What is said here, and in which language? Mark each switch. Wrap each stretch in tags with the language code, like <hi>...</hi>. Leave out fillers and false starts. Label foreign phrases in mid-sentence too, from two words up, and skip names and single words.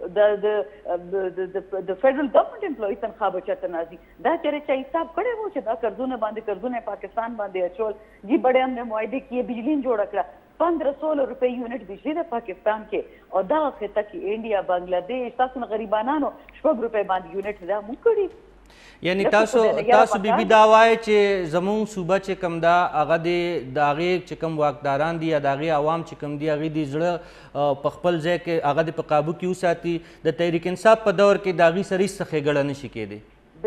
<ps>د</ps> <en>federal government employee</en> <ps>تنخوا به چېرته نه راځي دا چېرې چا حساب کړی و چې دا قرضونه پاکستان باندې اچول</ps> <ur>جی بڑے ہم نے معاہدے کیے</ur> <ps>بجلی جوړه کړه 1500 روپے یونٹ بجلی د پاکستان کې او دا خطه کې انډیا بنگلاديش تاسو غریبانو 4 روپے باندې یونٹ دا مونږ کړی یعنی تاسو بیبي دا وایي چې زموږ صوبه چې کوم ده هغه د هغې چې کوم واکداران دي یا د هغې عوام چې کوم دي هغې د زړه په خپل ځای کې هغه د په قابو کې وساتي د تحریک انصاف په دور کې د هغې سره هېڅ څه ښېګړه نه شي کېدی</ps>